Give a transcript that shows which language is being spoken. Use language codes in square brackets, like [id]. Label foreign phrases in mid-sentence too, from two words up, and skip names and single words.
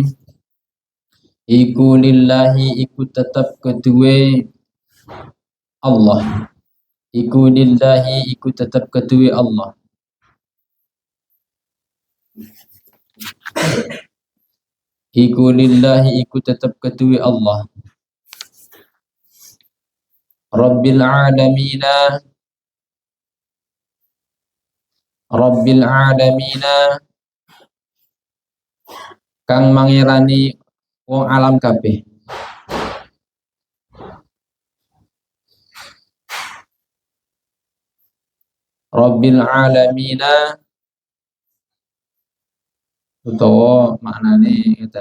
[jv] Iku lillahi iku tetap keduwe Allah. Iku lillahi iku tetap keduwe Allah. Iku lillahi iku tetap keduwe Allah. [ar] رب العالمين. رب العالمين [jv] kang mangirani wong alam kabeh. [ar] رب العالمين [jv] utawa maknane ngeten.